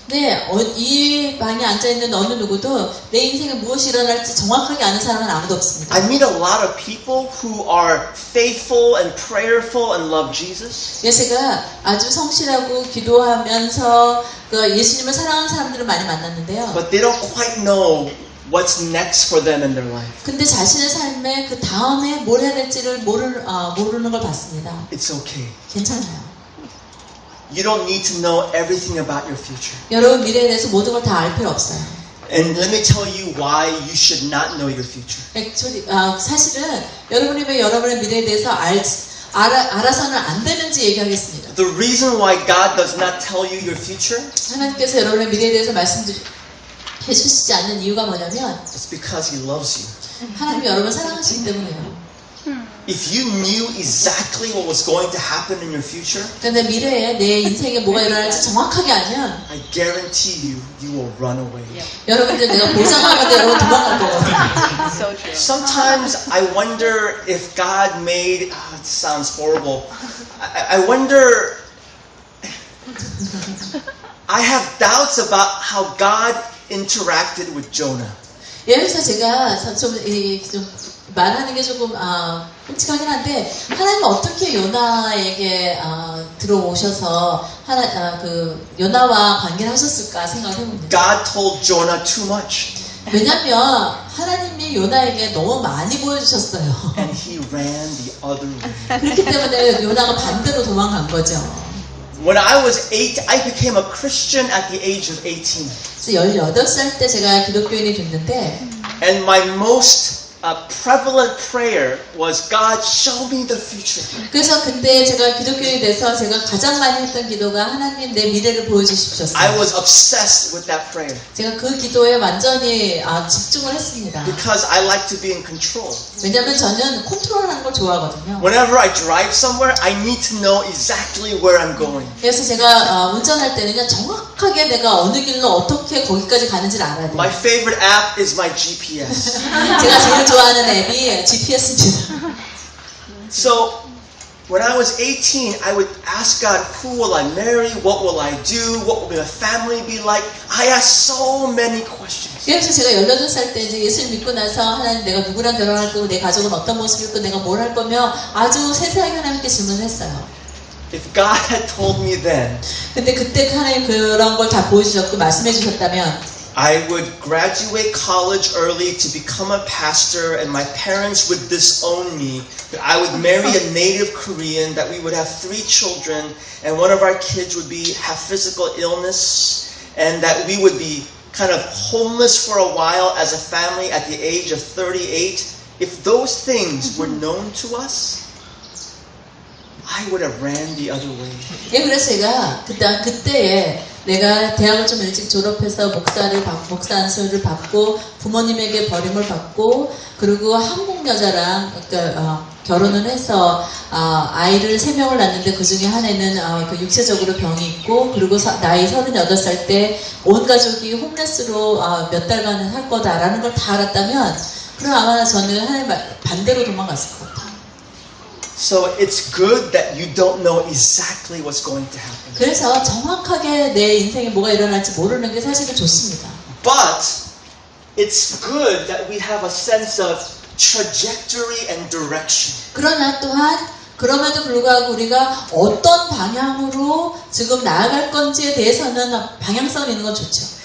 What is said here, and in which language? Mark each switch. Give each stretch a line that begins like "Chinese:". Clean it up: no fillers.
Korean: 네, 이 방에 앉아있는 어느 누구도 내 인생에 무엇이 일어날지 정확하게 아는 사람은 아무도 없습니다.
English: I meet a lot of people who are faithful and prayerful and love Jesus.
Korean: 제가 아주 성실하고 기도하면서 예수님을 사랑하는 사람들을 많이 만났는데요.
English: But they don't quite know what's next for them in their life.
Korean: 근데 자신의 삶에 그 다음에 뭘 해야 될지를 모르는 걸 봤습니다.
English: It's okay.
Korean: 괜찮아요.
English: You don't need to know everything about your future.
Korean: 여러분 미래에 대해서 모든 걸 다 알 필요 없어요.
English: And let me tell you why you should not know your future.
Korean: 사실은 여러분이 왜 여러분의 미래에 대해서 알아서는 안 되는지 얘기하겠습니다.
English: The reason why God does not tell you your future
Korean: 하나님께서 여러분의 미래에 대해서 해주시지 않는 이유가 뭐냐면
English: is because He loves you.
Korean: 하나님이 여러분을 사랑하시기 때문이에요.
English: If you knew exactly what was going to happen in your future,
Korean: 그런데 미래에 내 인생에 뭐가 일어날지 정확하게 알면
English: I guarantee you, you will run away.
Korean: 여러분들 내가 보장하는데 여러분 도망갈 거거든요.
English: So true. Sometimes I wonder if God made. It sounds horrible. I wonder. I have doubts about how God interacted with Jonah.
Korean: 여기서 제가 좀 말하는 게 조금 끔찍하긴 한데 하나님은 어떻게 요나에게 들어오셔서 요나와 관계를 하셨을까 생각을 해봅니다.
English: God told Jonah too much.
Korean: 왜냐면 하나님이 요나에게 너무 많이 보여주셨어요.
English: And he ran the other way.
Korean: 그렇기 때문에 요나가 반대로 도망간 거죠.
English: When I was 8, I became a Christian at the age of 18.
Korean: 그래서 18살 때 제가 기독교인이 됐는데
English: And my most prevalent prayer was, God, show me the future.
Korean: 그래서 그때 제가 기독교인이 돼서 제가 가장 많이 했던 기도가 하나님 내 미래를 보여주십시오였어요.
English: I was obsessed with that prayer.
Korean: 제가 그 기도에 완전히 집중을 했습니다.
English: Because I like to be in control.
Korean: 왜냐면 저는 컨트롤하는 걸 좋아하거든요.
English: Whenever I drive somewhere, I need to know exactly where I'm going.
Korean: 그래서 제가 운전할 때는요 정확하게 내가 어느 길로 어떻게 거기까지 가는지를 알아야 돼요.
English: My favorite app is my GPS.
Korean: 제가 제일 좋아하는 앱이 GPS입니다.
English: So, when I was 18, I would ask God, who will I marry? What will I do? What will my family be like? I asked so many questions.
Korean: 그래서 제가 18살 때 이제 예수를 믿고 나서 하나님 내가 누구랑 결혼할 거고 내 가족은 어떤 모습일 거고 내가 뭘 할 거며 아주 세세하게 하나님께 질문을 했어요.
English: If God had told me then,
Korean: 근데 그때 하나님 그런 걸 다 보여주셨고 말씀해 주셨다면
English: I would graduate college early to become a pastor, and my parents would disown me. That I would marry a native Korean, that we would have 3 children, and one of our kids would have physical illness, and that we would be kind of homeless for a while as a family at the age of 38. If those things were known to us, I would have ran the other way.
Korean: 예, 그래서 제가 그때에 내가 대학을 좀 일찍 졸업해서 목사 안수를 받고 부모님에게 버림을 받고 그리고 한국 여자랑 결혼을 해서 아이를 3명을 낳는데 그 중에 하나는 그 육체적으로 병이 있고 그리고 나이 38살 때 온 가족이 홈레스로 몇 달간 할 거다라는 걸 다 알았다면 그럼 아마 저는 하나님 반대로 도망갔을 것 같아요.
English: So it's good that you don't know exactly what's going to happen.
Korean: 그래서 정확하게 내 인생에 뭐가 일어날지 모르는 게 사실은 좋습니다.
English: But it's good that we have a sense of trajectory and direction.
Korean: 그러나 또한 그럼에도 불구하고 우리가 어떤 방향으로 지금 나아갈 건지에 대해서는 방향성이 있는 건 좋죠.